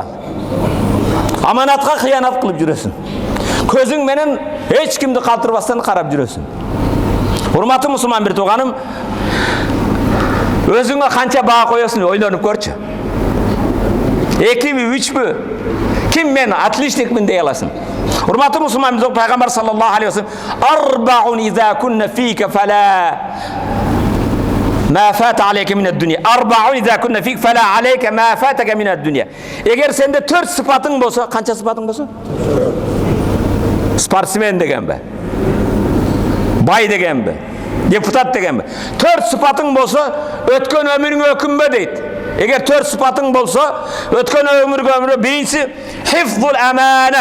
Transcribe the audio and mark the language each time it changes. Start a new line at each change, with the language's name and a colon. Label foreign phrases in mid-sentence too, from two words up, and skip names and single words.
Kyrgyz: Аманатка кыянат кылып жүрөсүң. Көзүң менен эч кимди калтырбастан карап жүрөсүң. Урматтуу мусулман бир тууганым, өзүңө канча баа коёсуң, ойлонуп көрчү. 2-ми, 3-мү? Ким мен отличникмин дей аласың? Урматтуу мусулман бир Пайгамбар
Arabic: صلى الله عليه وسلم أربع إذا كن فيك فلا ما فات عليك من الدنيا. أربع إذا كن فيك فلا عليك ما فاتك من الدنيا.
Kyrgyz: Эгер сенде 4 сыпатың болсо, канча сыпатың болсо? Спортсмен дегенби? Бай дегенби? Депутат дегенби? 4 сыпатың болсо, өткөн өмүрүңө өкүнбө дейт. Эгер 4 сыпатың болсо, өткөн өмүргө биринчиси
Arabic: حفظ الأمانة.